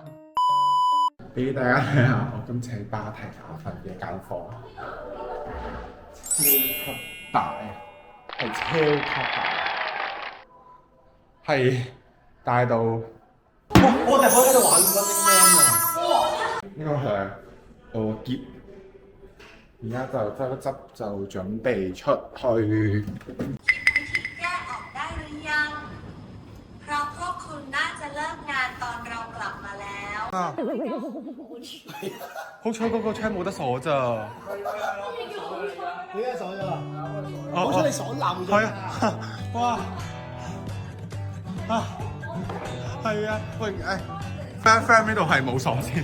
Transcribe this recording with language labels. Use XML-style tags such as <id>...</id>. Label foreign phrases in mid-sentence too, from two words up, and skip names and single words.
<yue>俾大家睇下我今次喺芭提雅瞓嘅間房，超級大，係超級大，係大到我哋可以喺度玩 Running Man 啊！呢個係我個篋，而家就執一執就準備出去。</yue> <th>แยกออกได้หรือยัง เพราะพวกคุณน่าจะเลิกงานตอนเรากลับมาแล้ว</th> <yue>好彩嗰個窗冇得鎖咋。你而家鎖咗啦？好好彩你鎖漏咗。係啊！哇！係啊！喂friend 呢度係冇鎖先。</yue>